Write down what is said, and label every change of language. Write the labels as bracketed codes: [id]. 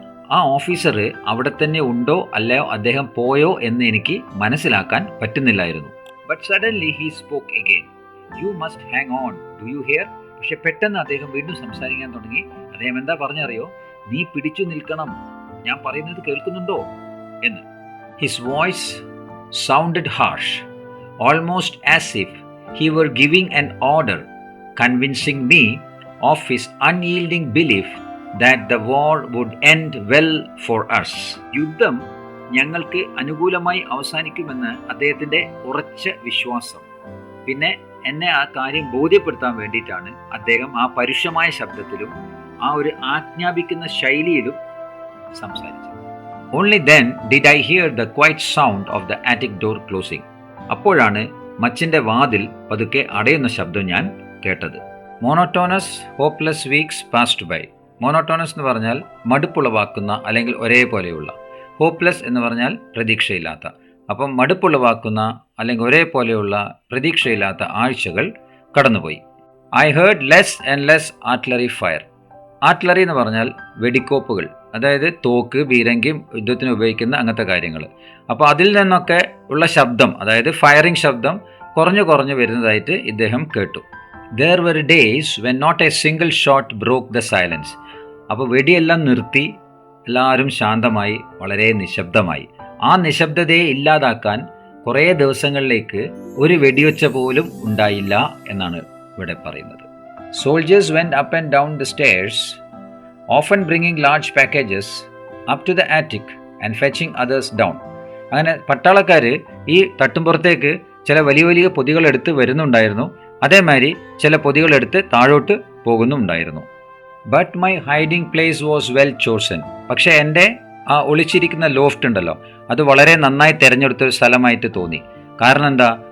[ml] ആ ഓഫീസർ അവിടെ തന്നെ ഉണ്ടോ അല്ലയോ അദ്ദേഹം പോയോ എന്ന് എനിക്ക് മനസ്സിലാക്കാൻ പറ്റുന്നില്ലായിരുന്നു. [en] But suddenly he spoke again. You must hang on, do you hear? [ml] പക്ഷെ പെട്ടെന്ന് അദ്ദേഹം വീണ്ടും സംസാരിക്കാൻ തുടങ്ങി. അദ്ദേഹം എന്താ പറഞ്ഞറിയോ? നീ പിടിച്ചു നിൽക്കണം, ഞാൻ പറയുന്നത് കേൾക്കുന്നുണ്ടോ എന്ന്. [en] His voice sounded harsh, almost as if he were giving an order, convincing me of his unyielding belief that the war would end well for us. [ml] യുദ്ധം ഞങ്ങൾക്ക് അനുകൂലമായി അവസാനിക്കുമെന്ന് അദ്ദേഹത്തിൻ്റെ ഉറച്ച വിശ്വാസം. പിന്നെ എന്നെ ആ കാര്യം ബോധ്യപ്പെടുത്താൻ വേണ്ടിയിട്ടാണ് അദ്ദേഹം ആ പരുഷമായ ശബ്ദത്തിലും ആ ഒരു ആജ്ഞാപിക്കുന്ന ശൈലിയിലും സംസാരിച്ചത്. [en] Only then did I hear the quiet sound of the attic door closing. [ml] അപ്പോഴാണ് മച്ചിൻ്റെ വാതിൽ പതുക്കെ അടയുന്ന ശബ്ദം ഞാൻ കേട്ടത്. [en] Monotonous hopeless weeks passed by. [ml] Monotonous എന്ന് പറഞ്ഞാൽ മടുപ്പുളവാക്കുന്ന അല്ലെങ്കിൽ ഒരേപോലെയുള്ള. ഹോപ്പ്ലെസ് എന്ന് പറഞ്ഞാൽ പ്രതീക്ഷയില്ലാത്ത. അപ്പം മടുപ്പുളവാക്കുന്ന അല്ലെങ്കിൽ ഒരേപോലെയുള്ള പ്രതീക്ഷയില്ലാത്ത ആഴ്ചകൾ കടന്നുപോയി. [en] I heard less and less artillery fire. [ml] Artillery എന്ന് പറഞ്ഞാൽ വെടിക്കോപ്പുകൾ, അതായത് തോക്ക്, ബീരങ്കി, യുദ്ധത്തിന് ഉപയോഗിക്കുന്ന അങ്ങനത്തെ കാര്യങ്ങൾ. അപ്പോൾ അതിൽ നിന്നൊക്കെ ഉള്ള ശബ്ദം, അതായത് ഫയറിംഗ് ശബ്ദം കുറഞ്ഞു വരുന്നതായിട്ട് ഇദ്ദേഹം കേട്ടു. [en] There were days when not a single shot broke the silence. [ml] അപ്പോൾ വെടിയെല്ലാം നിർത്തി എല്ലാവരും ശാന്തമായി, വളരെ നിശബ്ദമായി. ആ നിശബ്ദതയെ ഇല്ലാതാക്കാൻ കുറേ ദിവസങ്ങളിലേക്ക് ഒരു വെടിയൊച്ച പോലും ഉണ്ടായില്ല എന്നാണ് ഇവിടെ പറയുന്നത്. [en] Soldiers went up and down the stairs, often bringing large packages up to the attic and fetching others down. [ml] അങ്ങനെ പട്ടാളക്കാർ ഈ തട്ടുംപുറത്തേക്ക് ചില വലിയ പൊതികളെടുത്ത് വരുന്നുണ്ടായിരുന്നു. അതേമാതിരി ചില പൊതികളെടുത്ത് താഴോട്ട് പോകുന്നുണ്ടായിരുന്നു. [en] But my hiding place was well chosen. [ml] പക്ഷേ എൻ്റെ ആ ഒളിച്ചിരിക്കുന്ന ലോഫ്റ്റ് ഉണ്ടല്ലോ, അത് വളരെ നന്നായി തിരഞ്ഞെടുത്തൊരു സ്ഥലമായിട്ട് തോന്നി. കാരണം എന്താ?